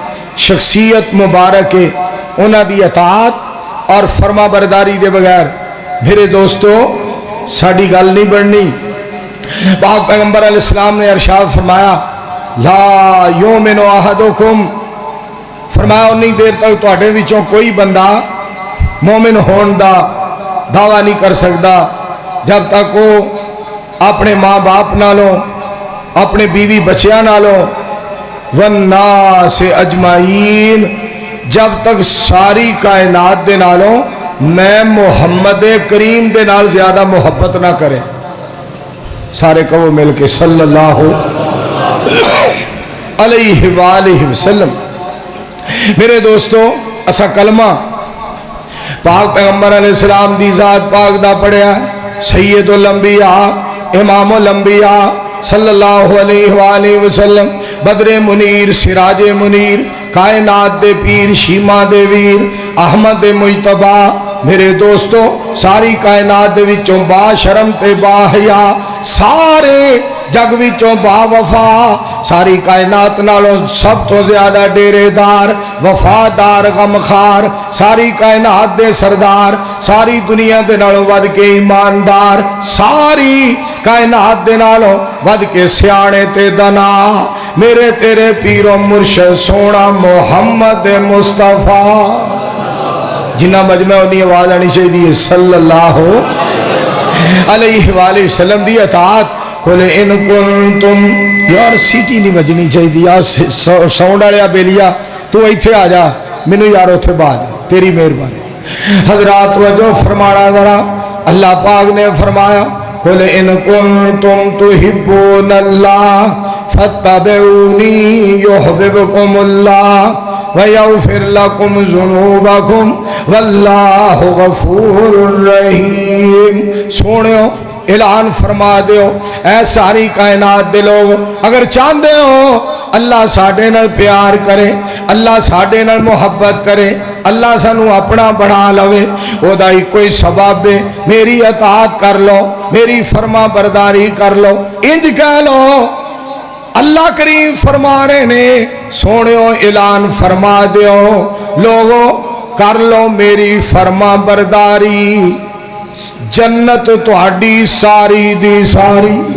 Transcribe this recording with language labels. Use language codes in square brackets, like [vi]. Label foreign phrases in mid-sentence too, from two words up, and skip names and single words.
[pa] شخصیت مبارک انہاں دی اطاعت اور فرما برداری دے بغیر میرے دوستو ساڑی گل نہیں بڑھنی پاک پیغمبر [ar] علیہ السلام [pa] نے ارشاد فرمایا [ar] لا یومن احدکم [pa] فرمایا انی دیر تک تواڈے وچوں کوئی بندہ مومن ہون دا دعویٰ نہیں کر سکتا جب تک وہ اپنے ماں باپ نالوں اپنے بیوی بچیاں نالوں [ar] والناس اجمعین [pa] جب تک ساری کائنات دے نالوں میں محمد کریم دے نال زیادہ محبت نہ کرے سارے کہو مل کے [ar] صلی اللہ علیہ وآلہ وسلم [pa] میرے دوستو اسا کلمہ پاک پیغمبر [ar] علیہ السلام [pa] دی ذات پاک دا پڑھیا [ar] سید الانبیاء امام الانبیاء صلی اللہ علیہ وآلہ وسلم بدر منیر سراج منیر [pa] کائنات دے پیر شیما دے ویر احمد مجتبی میرے دوستو ساری کائنات دے وچوں با شرم تے با حیا سارے جگ وچوں با وفا ساری کائنات نالوں سب تو زیادہ ڈیرے دار وفادار غمخار ساری کائنات دے سردار ساری دنیا دے نالوں ود کے ایماندار ساری کائنات دے نالوں ود کے سیانے تے دنا میرے تیرے پیر و مرشد سونا محمد مصطفیٰ جنہ مجمع انہی آواز آنی چاہیے [ar] صلی اللہ علیہ وآلہ وسلم [pa] دی اطاعت [ar] قُلْ إِن كُنْتُمْ [pa] یار سیٹی نہیں بجنی چاہیے ساؤنڈ آلیا بیلیا تو ایتھے آ جا منو یار اتھے بعد تیری مہربانی حضرات وجہ فرمانا ذرا اللہ پاک نے فرمایا [ar] قُلْ إِن كُنْتُمْ تُحِبُّونَ اللَّهَ فَاتَّبِعُونِي يُحْبِبْكُمُ اللَّهُ وَيَغْفِرْ لَكُمْ ذُنُوبَكُمْ وَاللَّهُ غَفُورٌ رَحِيمٌ [pa] سونیو اعلان فرما دیو اے ساری کائنات دے لوگ اگر چاہتے ہو اللہ ساڑھے نال پیار کرے اللہ ساڑھے نال محبت کرے اللہ سانو اپنا بنا لوے او دائی کوئی سبب ہے میری اطاعت کر لو میری فرما برداری کر لو انج کہہ لو اللہ کریم فرما رہے نے سونیو اعلان فرما دیو لوگوں کر لو میری فرما برداری جنت تہاڈی ساری دی ساری